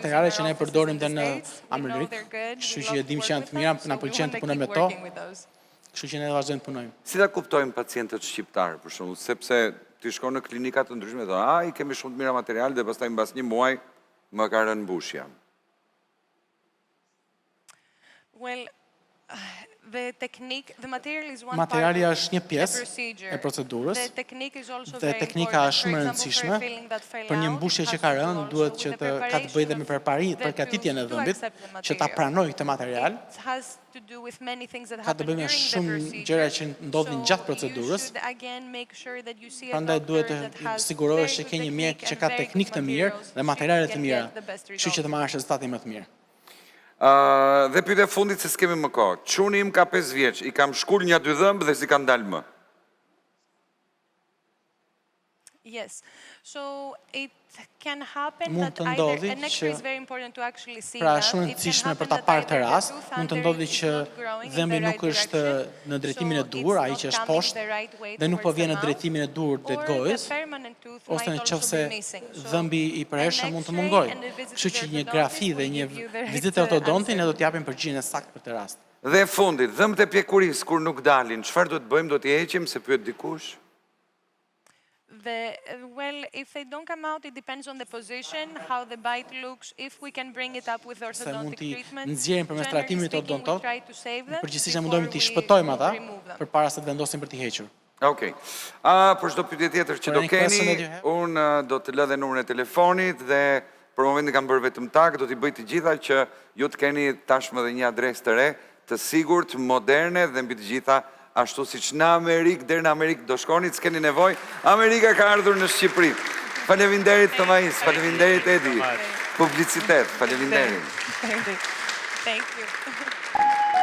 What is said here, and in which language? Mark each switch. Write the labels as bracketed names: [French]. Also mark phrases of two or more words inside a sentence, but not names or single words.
[Albanian] materiale [English] in [Albanian] që [English] our [Albanian] ne [English] offices [Albanian] përdorim [English] in [Albanian] dhe [English] the [Albanian] në [English] States. We know [Albanian] Amerikë, [English] they're good, [Albanian] kështu [English] we [Albanian] që [English] love [Albanian] e [English] to [Albanian] dim [English] work [Albanian] që janë [English] with [Albanian] të mira, [English] them, so [Albanian] na [English] we [Albanian] pëlqen [English] wanna [Albanian] të punojmë me [English] keep to, working with those. [Albanian] kështu që ne vazhdojmë të punojmë. Si ta kuptojmë pacientët shqiptar, për shembull, sepse ti shkon në klinika të ndryshme dhe ai kemi shumë të mira materiale dhe pastaj mbas një muaj më ka rënë mbushja. [English] Well, the material is one [Albanian] Materiali [English] part of [Albanian] është një [English] the [Albanian] pjesë [English] procedure. [Albanian] e procedurës [English] The technique is also [Albanian] dhe [English] very [Albanian] teknika [English] important. [Albanian] është [English] For [Albanian] shumë e [English] example, for [Albanian] rëndësishme. [English] a filling that fell [Albanian] Për një [English] out, [Albanian] mbushje [English] it [Albanian] që [English] has [Albanian] ka [English] to do [Albanian] rënë, [English] also [Albanian] duhet [English] with [Albanian] që [English] the [Albanian] ka të bëjë dhe me [English] preparation [Albanian] përgatitjen e [English] to [Albanian] dhëmbit, [English] accept the [Albanian] që ta [English] material. [Albanian] pranoj këtë material. [English] It has to do with many things that [Albanian] Ka të [English] happen [Albanian] bëjë me [English] during the [Albanian] shumë [English] procedure. [Albanian] gjëra që ndodhin gjatë [English] So [Albanian] procedurës. [English] you should again make sure that you see a [Albanian] Prandaj [English] doctor [Albanian] duhet [English] that [Albanian] të [English] has [Albanian] sigurohesh [English] very [Albanian] që [English] good [Albanian] ke një mjek [English] technique [Albanian] që [English] and [Albanian] ka [English] very [Albanian] teknikë [English] good [Albanian] të mirë [English] materials [Albanian] dhe [English] so [Albanian] materiale [English] you [Albanian] të [English] can [Albanian] mira, [English] get the best [Albanian] kështu që të [English] result. [Albanian] marrësh rezultatin më të mirë. Dhe pyetja e fundit se s'kemi më kohë. Çuni im ka 5 vjeç, i kam shkul një 2 dhëmbë dhe si kanë dalë më. [English] Yes. So it can happen [Albanian] Mund [English] that [Albanian] të [English] either [Albanian] ndodhi [English] an X-ray [Albanian] që- [English] is very important to actually see [Albanian] Pra [English] that. [Albanian] shumë [English] It can [Albanian] rëndësishme për [English] happen [Albanian] ta [English] that [Albanian] parë të [English] either the [Albanian] rast, [English] tooth [Albanian] mund të [English] under [Albanian] ndodhi [English] is [Albanian] që [English] not growing in [Albanian] dhëmbi [English] the [Albanian] nuk [English] right [Albanian] është [English] direction, [Albanian] në drejtimin e [English] so [Albanian] duhur, [English] it's [Albanian] ai [English] not [Albanian] që është [English] coming [Albanian] poshtë, [English] the right way [Albanian] dhe nuk po [English] towards [Albanian] vjen [English] the [Albanian] në [English] mouth, [Albanian] drejtimin e duhur të [English] or [Albanian] gojës, [English] the permanent tooth [Albanian] ose [English] might [Albanian] në [English] also [Albanian] qofse [English] be missing. So [Albanian] dhëmbi i përhershëm [English] an [Albanian] mund të [English] X-ray [Albanian] mungojë. [English] and a visit [Albanian] Kështu [English] to the [Albanian] që një [English] orthodontist [Albanian] grafi dhe [English] will [Albanian] një [English] give you the right [Albanian] vizitë ortodonti [English] answer. [Albanian] ne do t'japim përgjigjen e saktë për të rast. Dhe fundit, dhëmbët e pjekurisë kur nuk dalin, çfarë duhet bëjmë? Do t'i heqim se pyet dikush? [English] Well, if they don't come out, it depends on the position, how the bite looks, if we can bring it up with [Albanian] Se mund [English] orthodontic [Albanian] t'i [English] treatment. [Albanian] nxjerrim përmes [English] Generally [Albanian] trajtimit [English] speaking, we [Albanian] ortodontok, [English] try to save them [Albanian] përgjithsisht ne [English] before [Albanian] mundohemi t'i [English] we [Albanian] shpëtojmë ata [English] remove them. [Albanian] përpara se të vendosim për t'i hequr. Okej. Për çdo pyetje tjetër që [English] For [Albanian] do [English] any question that [Albanian] keni, [English] you have? [Albanian] unë do të lë dhe numrin e telefonit dhe për momentin kam bërë vetëm tak, do t'i bëj të gjitha që ju të keni tashmë dhe një adresë të re, të sigurt, moderne dhe mbi të gjitha ashtu siç në Amerikë, deri në Amerikë do shkoni, s'keni nevojë. Amerika ka ardhur në Shqipëri. Faleminderit Thomais, faleminderit Edi. Publicitet, faleminderit. [English] Thank you.